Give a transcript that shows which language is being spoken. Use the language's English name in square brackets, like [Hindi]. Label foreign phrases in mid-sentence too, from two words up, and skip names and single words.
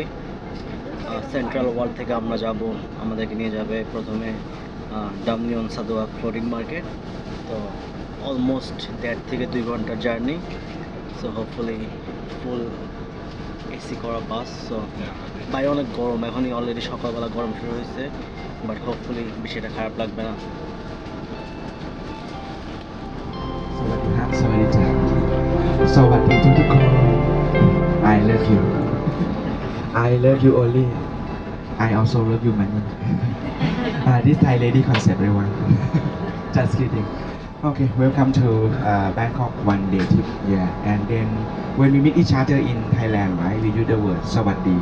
[Bangla] সেন্ট্রাল ওয়ার্ল্ড থেকে আমরা যাব, আমাদেরকে নিয়ে যাবে প্রথমে ডামনিয়ন সাদুয়াক ফ্লোটিং মার্কেট। তো অলমোস্ট 1.5 থেকে 2 ঘন্টার জার্নি। [English] so hopefully full AC [Bangla] করা বাস। সো বাইরে অনেক গরম, এখনই অলরেডি সকালবেলা গরম শুরু হয়েছে, [English] but hopefully [Bangla] বিষয়টা খারাপ লাগবে না। [Thai] Sawasdeeทุกคน [English] I love you I love you only I also love you money this Thai lady concept everyone just kidding. Okay, welcome to Bangkok one day trip. Yeah, and then when we meet each other in Thailand, right, we use the word Sawasdee.